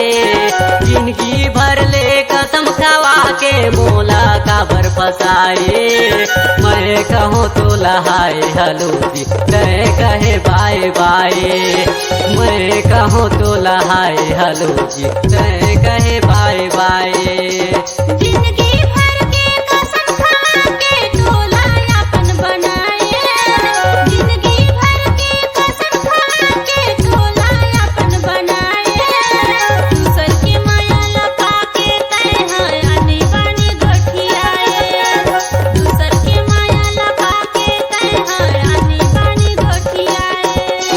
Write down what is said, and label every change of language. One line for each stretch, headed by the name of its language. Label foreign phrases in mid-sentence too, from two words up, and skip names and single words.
Chhattisgarhi: जिंदगी भर ले कसम खवा के मोला काबर फसाए मैं कहूँ तो लहाए हलो जी तय कहे
English: bye bye
Chhattisgarhi: मैं कहूँ तो लहाए हलो जी तय कहे
English: bye bye
Chhattisgarhi: जिंदगी भर के कसम खा के टोला अपन बनाए जिंदगी भर के कसम खा के टोला अपन बनाए दूसर के माया लगा के तैहा आने बानी गोठियाए दूसर के माया लगा के तैहा आने बानी गोठियाए